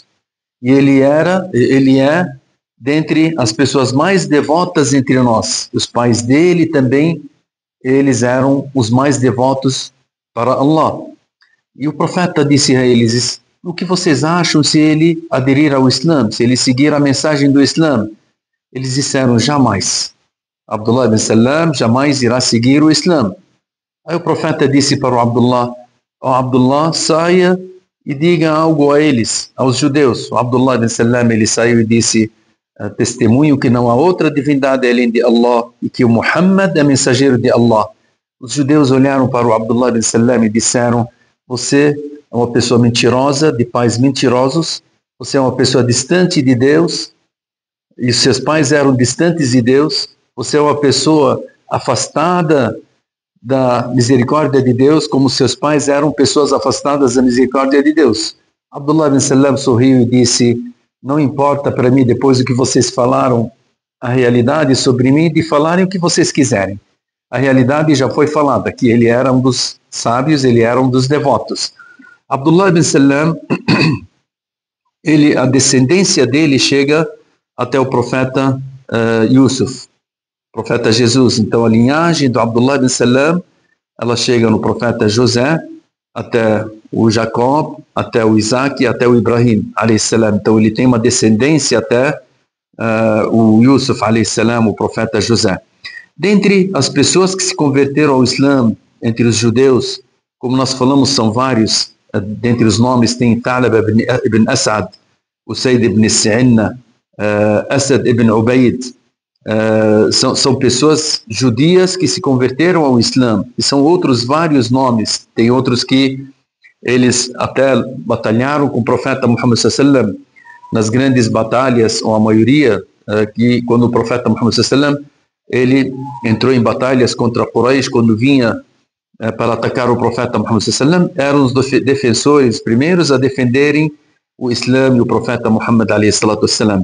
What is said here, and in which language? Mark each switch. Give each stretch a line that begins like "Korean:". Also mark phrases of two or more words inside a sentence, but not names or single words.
Portuguese: E ele é dentre as pessoas mais devotas entre nós. Os pais dele também, eles eram os mais devotos para Allah. E o profeta disse a eles, o que vocês acham se ele aderir ao Islã, se ele seguir a mensagem do Islã? Eles disseram, jamais. Abdullah ibn Salam jamais irá seguir o Islã. Aí o profeta disse para o Abdullah, Abdullah, saia e diga algo a eles, aos judeus. O Abdullah ibn Salam, ele saiu e disse, testemunho que não há outra divindade além de Allah e que o Muhammad é mensageiro de Allah. Os judeus olharam para o Abdullah ibn Salam e disseram, você é uma pessoa mentirosa, de pais mentirosos, você é uma pessoa distante de Deus, e seus pais eram distantes de Deus, você é uma pessoa afastada da misericórdia de Deus, como seus pais eram pessoas afastadas da misericórdia de Deus. Abdullah ibn Salam sorriu e disse, não importa para mim, depois do que vocês falaram a realidade sobre mim, de falarem o que vocês quiserem. A realidade já foi falada, que ele era um dos sábios, ele era um dos devotos. Abdullah ibn Salam, a descendência dele chega até o profeta Yusuf, profeta Jesus. Então a linhagem do Abdullah ibn Salam, ela chega no profeta José, até o Jacob, até o Isaac, até o Ibrahim, salam. Então ele tem uma descendência até o Yusuf, salam, o profeta José. Dentre as pessoas que se converteram ao Islã, entre os judeus, como nós falamos, são vários, dentre os nomes tem Talib ibn Asad, Usaid ibn Si'inna, Asad ibn Ubaid, são pessoas judias que se converteram ao Islã, e são outros vários nomes, tem outros que eles até batalharam com o profeta Muhammad sallallahu nas grandes batalhas, ou a maioria, que quando o profeta Muhammad sallallahu ele entrou em batalhas contra Quraysh, quando vinha para atacar o profeta Muhammad sallallahu eram os defensores primeiros a defenderem o Islã e o profeta Muhammad sallallahu.